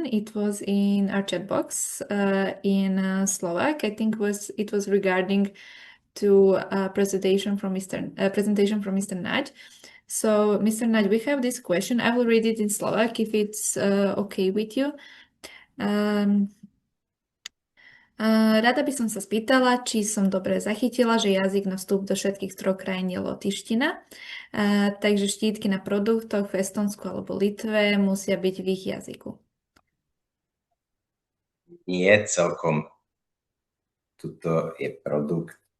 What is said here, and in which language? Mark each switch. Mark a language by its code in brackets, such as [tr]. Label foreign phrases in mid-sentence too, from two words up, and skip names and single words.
[en] It was in our chat box in Slovak. I think it was regarding to a presentation from Mr. Nagy. So, Mr. Nagy, we have this question. I will read it in Slovak if it's okay with you. [sk] Rada by som sa spýtala, či som dobre zachytila, že jazyk na vstup do všetkých troch krajín je lotyština. Takže štítky na produktoch v Estonsku alebo Litve musia byť v ich jazyku. Nie celkom. Tuto je produkt.